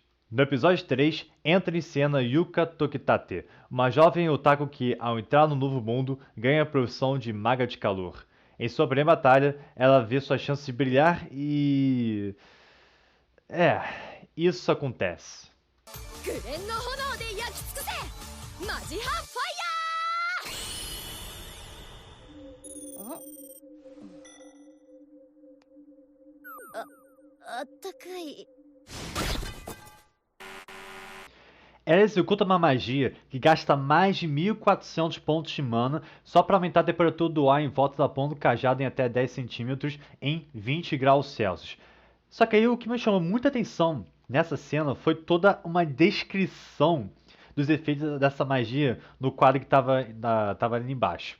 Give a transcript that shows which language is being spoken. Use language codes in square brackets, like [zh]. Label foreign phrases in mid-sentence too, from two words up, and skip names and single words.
[pt] No episódio 3, entra em cena Yuka Tokitate, uma jovem otaku que, ao entrar no novo mundo, ganha a profissão de maga de calor. Em sua primeira batalha, ela vê sua chance de brilhar e... isso acontece. [ja] 紅の炎で焼き尽くせマジハファイヤーあったかい [pt] Ela executa uma magia que gasta mais de 1.400 pontos de mana só para aumentar a temperatura do ar em volta da ponta do cajado em até 10 centímetros em 20 graus Celsius. Só que aí o que me chamou muita atenção nessa cena foi toda uma descrição dos efeitos dessa magia no quadro que estava ali embaixo.